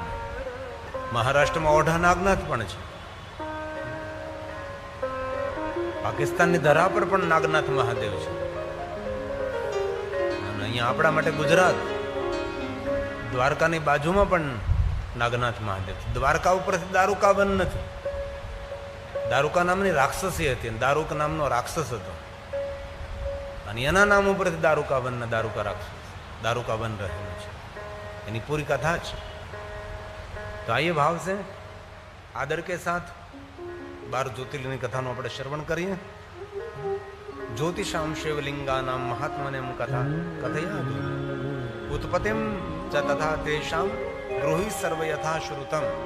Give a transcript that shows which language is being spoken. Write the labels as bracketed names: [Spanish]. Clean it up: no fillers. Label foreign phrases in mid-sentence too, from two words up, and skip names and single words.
[Gujarati] મહારાષ્ટ્રમાં ઓઢા નાગનાથ પણ છે, પાકિસ્તાનની ધરા પર પણ નાગનાથ મહાદેવ છે, અને અહીંયા આપણા માટે ગુજરાત દ્વારકાની બાજુમાં પણ નાગનાથ મહાદેવ છે. દ્વારકા ઉપરથી દારૂકા વન નથી. દારૂકા નામની રાક્ષસી હતી, દારૂક નામનો રાક્ષસ હતો, અને એના નામ ઉપરથી દારૂકા વન ને દારૂકા રાક્ષસ [Hindi] दारू का वन [Gujarati] रहेલું છે. એની પૂરી કથા છે. તો આ ભાવ છે [Hindi] आदर के साथ [Gujarati] 12 જ્યોતિર્લિંગની કથાનું આપણે શ્રવણ કરીએ. [Sanskrit] જ્યોતિષામ શિવલિંગાનામ મહાત્મનેમ કથા કથયા ઉત્પત્તિમ ચ તથા તેષામ ગૃહી સર્વ યથા શ્રુતમ.